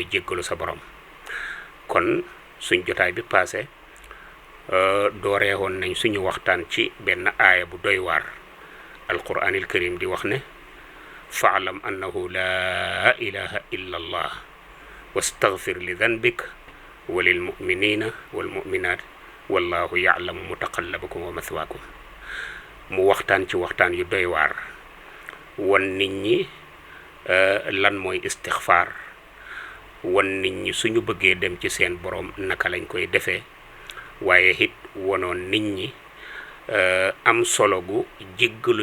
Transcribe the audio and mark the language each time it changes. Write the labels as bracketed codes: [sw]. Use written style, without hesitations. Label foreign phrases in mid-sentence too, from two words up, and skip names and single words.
[wo] jéggalu sa borom kon suñ jotaay bi passé dooreewoon nañ suñu waxtaan ci benn aaya bu doy waar [ar] القرآن الكريم [wo] di wax ne [ar] فاعلم أنه لا إله إلا الله واستغفر لذنبك و للمؤمنين والمؤمنات والله يعلم متقلبكم ومثواكم [wo] mu waxtaan ci waxtaan yu doy waar won nit ñi lan mooy istighfar won nit ñi suñu bëggee dem ci seen borom naka lañ koy defee waaye it wonoon nit ñi am solo gu jéggalu